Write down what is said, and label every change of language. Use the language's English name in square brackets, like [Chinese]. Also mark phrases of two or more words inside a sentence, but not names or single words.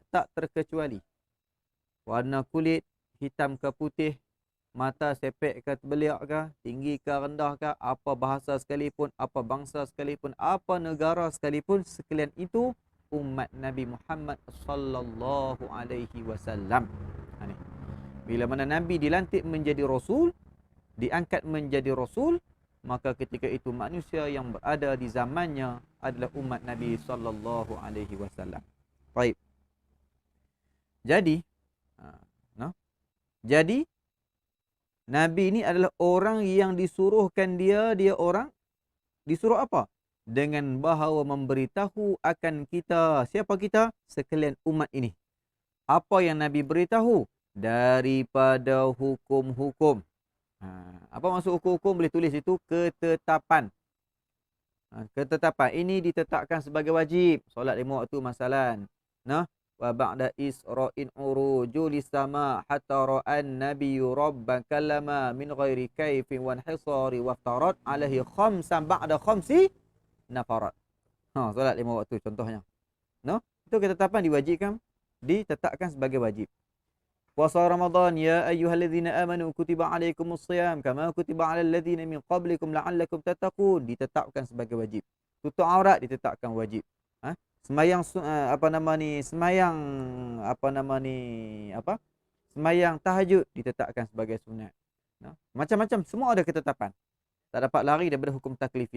[Malay] Tak terkecuali. Warna kulit, hitam ke putih, mata sepek ke beliak ke, tinggi ke rendah ke, apa bahasa sekalipun, apa bangsa sekalipun, apa negara sekalipun, sekalian itu umat Nabi Muhammad [Arabic] صلى الله عليه وسلم. [Malay] Bila mana Nabi dilantik menjadi rasul, diangkat menjadi rasul, maka ketika itu manusia yang berada di zamannya adalah umat Nabi [Arabic] صلى الله عليه وسلم. [Malay] Baik. Jadi Nabi ini adalah orang yang disuruhkan dia orang. Disuruh apa? Dengan bahawa memberitahu akan kita. Siapa kita? Sekalian umat ini. Apa yang Nabi beritahu? Daripada hukum-hukum. Apa maksud hukum-hukum? Boleh tulis itu ketetapan. Ketetapan. Ini ditetapkan sebagai wajib. Solat 5 waktu masalan. [Arabic] وبعد إسراء عروج للسما حتى رأى النبي ربا كلم من غير كيف وانحصار وافترضت عليه خمسا بعد خمس نفرت. [Malay] Solat 5 waktu contohnya. Itu ketetapan diwajibkan, ditetapkan sebagai wajib. Puasa Ramadan, [Arabic] يا أيها الذين آمنوا كتب عليكم الصيام كما كتب على الذين من قبلكم لعلكم تتقون, [Malay] ditetapkan sebagai wajib. Tutup aurat ditetapkan wajib. Semayang semayang tahajud ditetapkan sebagai sunat. Macam-macam, semua ada ketetapan. Tak dapat lari daripada hukum taklifiah.